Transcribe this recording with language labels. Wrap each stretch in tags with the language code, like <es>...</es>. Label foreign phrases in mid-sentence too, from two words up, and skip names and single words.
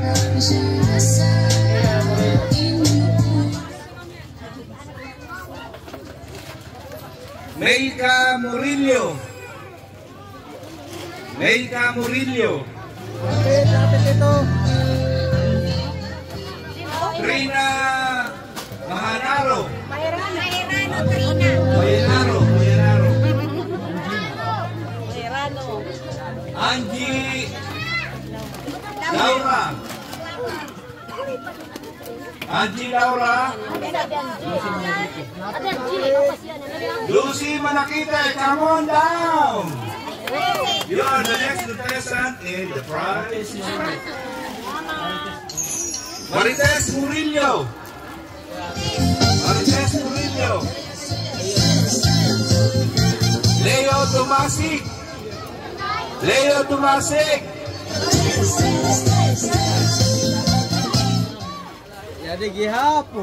<en>Meika Murillo. Trina Mahanaro. Angie Laura. Lucy Manakite, come on down. You are the next contestant in the prize. Marites Murillo. Leo Dumasig.</en> <ceb>Jadi gihapon.</ceb>